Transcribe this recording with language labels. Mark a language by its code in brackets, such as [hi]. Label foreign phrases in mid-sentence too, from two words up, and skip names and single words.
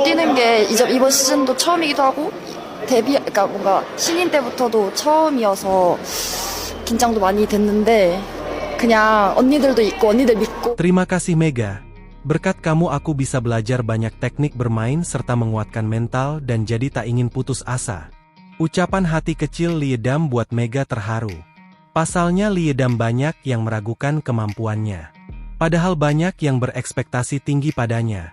[ko] 하는 게 이번 시즌도 처음이기도 하고 그러니까 뭔가 신인 때부터도 처음이어서 긴장도 많이 됐는데 그냥 언니들도 있고 언니들 믿고. [id] Terima kasih Mega. Berkat kamu aku bisa belajar banyak teknik bermain serta menguatkan mental dan jadi tak ingin putus asa. Ucapan hati kecil Liedam buat Mega terharu. Pasalnya Liedam banyak yang meragukan kemampuannya. Padahal banyak yang berekspektasi tinggi padanya.